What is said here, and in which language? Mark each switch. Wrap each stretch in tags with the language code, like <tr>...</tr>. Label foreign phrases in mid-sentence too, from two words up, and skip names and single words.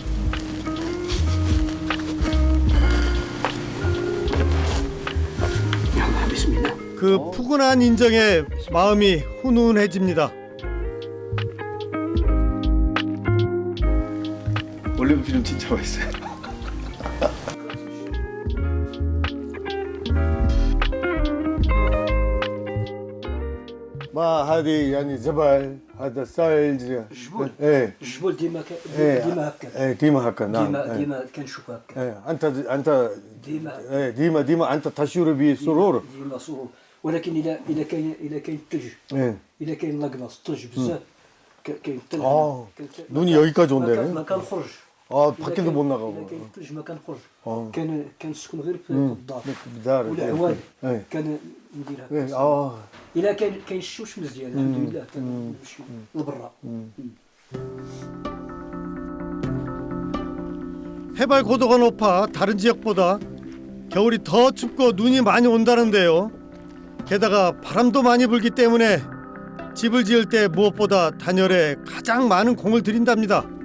<ko>그 푸근한 인정에 마음이 훈훈해집니다. 올리브 필름 진짜 맛있어요.</ko> <ar>ما هذه يعني جبل هذا ثلج ايه الجبل ديما ديما هكا. ايه ديما هكا نعم ديما كنشوف هكا. ايه انت ديما ايه ديما انت تشعر بسرور. ديما سرور، ولكن اذا كاين الثلج، ايه اذا كاين لاكلاص الثلج بزاف كاين الثلج.</ar> <ko>눈이 여기까지 온대네.</ko> <ar>ما كنخرج.</ar> <ko>밖에도 못 나가고.</ko> <ar>كاين الثلج ما كنخرج.</ar> <ko>어.</ko> <ar>كنسكن غير في الدار. الدار. والعواد ايه كندير ايه هكا. الا كاين الشمس مزيان الحمد لله كنمشيو لبرا.</ar> <ko>해발 고도가 높아 다른 지역보다 겨울이 더 춥고 눈이 많이 온다는데요. 게다가 바람도 많이 불기 때문에 집을 지을 때 무엇보다 단열에 가장 많은 공을 들인답니다.</ko>